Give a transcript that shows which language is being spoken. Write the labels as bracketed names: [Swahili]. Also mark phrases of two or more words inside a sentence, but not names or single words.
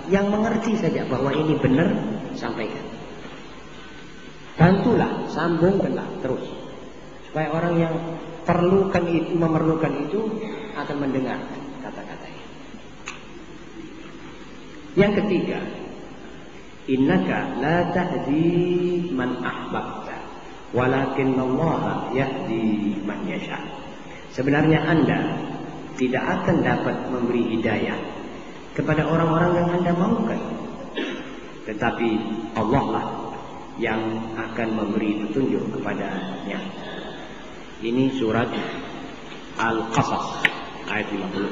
[Malay] Yang mengerti saja bahwa ini benar, sampaikan. Bantulah, sambungkanlah terus. Supaya orang yang memerlukan itu akan mendengar kata-katanya. Yang ketiga, [Arabic] إنك لا تهدي من أحببت، ولكن الله يهدي من يشاء. [Malay] Sebenarnya Anda tidak akan dapat memberi hidayah kepada orang-orang yang Anda maukan, tetapi Allah lah yang akan memberi petunjuk kepadanya. Ini surat Al-Qasas ayat 56.